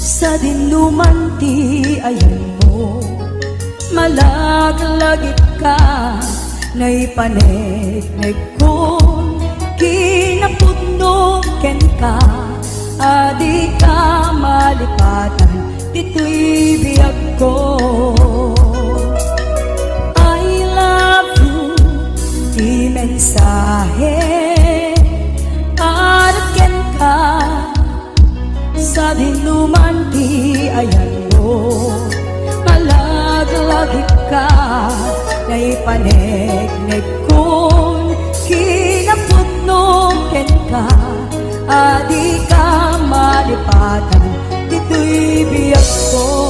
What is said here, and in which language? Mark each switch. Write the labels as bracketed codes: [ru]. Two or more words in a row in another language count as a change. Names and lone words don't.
[ilo] sa dinuman ti ayan mo, malaglagit ka, nay panegnek ko, kinapudno ken ka, adi ka malipatan, dito'y biyag ko. [en] I love you, [ilo] di mensahe, para ken ka, sa dinuman ti ayan mo, malaglagit ka, nay panegnek kon, kinapudno ken ka, adi ka malipatan, dito'y biyag ko.